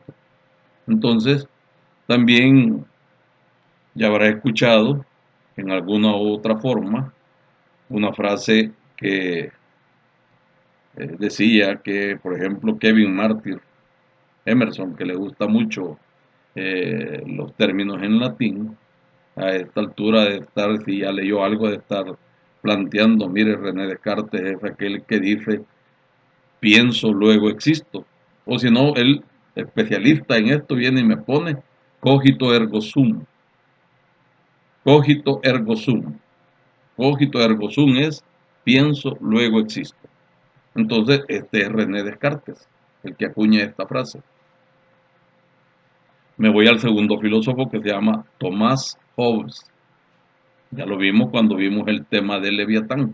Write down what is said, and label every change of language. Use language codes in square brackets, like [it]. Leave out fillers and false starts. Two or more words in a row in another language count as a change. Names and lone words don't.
[es] Entonces, también ya habrá escuchado en alguna u otra forma una frase que decía que, por ejemplo, Kevin Martyr Emerson, que le gusta mucho los términos en latín, a esta altura de estar, si ya leyó algo, de estar planteando, mire, René Descartes es aquel que dice, pienso, luego existo. O si no, el especialista en esto viene y me pone [la] cogito ergo sum. Cogito ergo sum. Cogito ergo sum [es] es pienso, luego existo. Entonces, este es René Descartes, el que acuña esta frase. Me voy al segundo filósofo que se llama Thomas Hobbes. Ya lo vimos cuando vimos el tema del Leviatán.